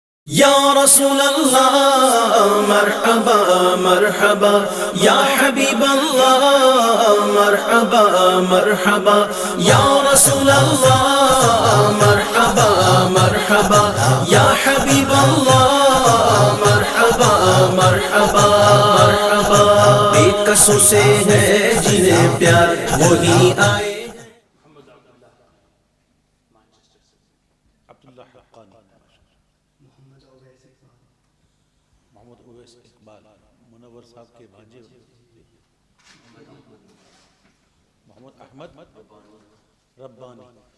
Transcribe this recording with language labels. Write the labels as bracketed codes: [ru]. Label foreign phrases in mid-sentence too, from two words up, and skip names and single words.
[ar] یا رسول اللہ مرحبا مرحبا، یا حبیب اللہ مرحبا مرحبا، یا رسول اللہ مرحبا مرحبا، یا حبیب اللہ مرحبا مرحبا مرحبا۔ [ur] بے کسوں سے ہے جنہیں پیار وہی آئے۔ محمد اویس اقبال منور صاحب کے بھانجے محمد احمد ربانی،